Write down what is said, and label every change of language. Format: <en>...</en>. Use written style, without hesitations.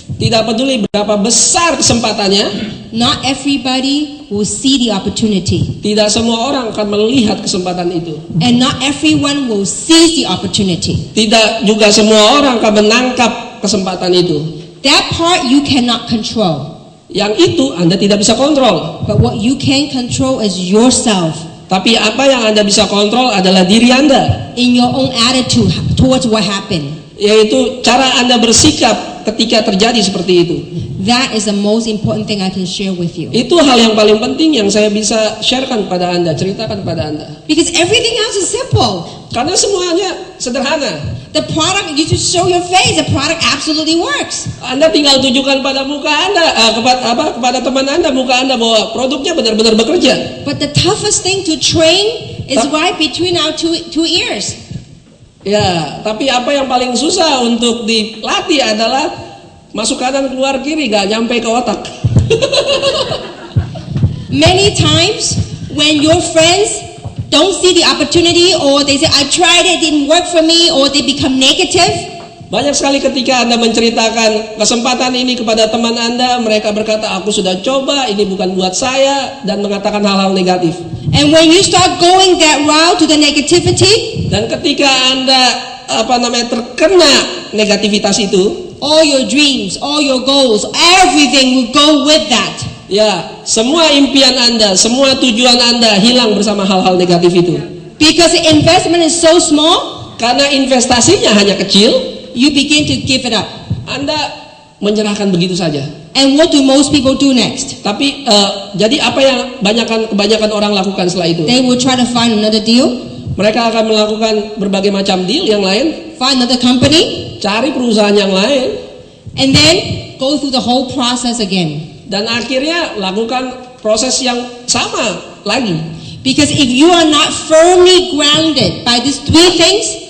<id>tidak peduli berapa besar kesempatannya,</id> <en>not everybody will see the opportunity.</en> <id>Tidak semua orang akan melihat kesempatan itu.</id> <en>And not everyone will seize the opportunity.</en> <id>Tidak juga semua orang akan menangkap kesempatan itu.</id> <en>That part you cannot control.</en> <id>Yang itu Anda tidak bisa kontrol.</id> <en>But what you can control is yourself.</en> <id>Tapi apa yang Anda bisa kontrol adalah diri Anda.</id> <en>In your own attitude towards what happened.</en> <id>Yaitu cara Anda bersikap ketika terjadi seperti itu.</id> <en>That is the most important thing I can share with you.</en> <id>Itu hal yang paling penting yang saya bisa sharekan kepada Anda, ceritakan kepada Anda.</id> <en>Because everything else is simple.</en> <id>Karena semuanya sederhana.</id> <en>The product, you just show your face, the product absolutely works.</en> <id>Anda tinggal tunjukkan pada muka Anda, kepada teman Anda, muka Anda bahwa produknya benar-benar bekerja.</id> <en>But the toughest thing to train is right between our two ears.</en> <id>Ya, tapi apa yang paling susah untuk dilatih adalah masuk kanan keluar kiri, gak nyampe ke otak.</id> <en>Many times when your friends don't see the opportunity, or they say I tried it, didn't work for me, or they become negative.</en> <id>Banyak sekali ketika Anda menceritakan kesempatan ini kepada teman Anda, mereka berkata aku sudah coba, ini bukan buat saya, dan mengatakan hal-hal negatif.</id> <en>And when you start going that route to the negativity,</en> <id>dan ketika Anda terkena negativitas itu,</id> <en>all your dreams, all your goals, everything will go with that.</en> <id>ya, semua impian Anda, semua tujuan Anda hilang bersama hal-hal negatif itu.</id> <en>Because the investment is so small,</en> <id>Karena investasinya hanya kecil,</id> <en>you begin to give it up.</en> <id>Anda menyerahkan begitu saja.</id> <en>And what do most people do next?</en> <id>Tapi jadi apa yang kebanyakan orang lakukan setelah itu?</id> <en>They will try to find another deal,</en> <id>Mereka akan melakukan berbagai macam deal yang lain,</id> <en>find another company,</en> <id>cari perusahaan yang lain,</id> <en>and then go through the whole process again.</en> <id>dan akhirnya lakukan proses yang sama lagi.</id> <en>Because if you are not firmly grounded by these three things,</en>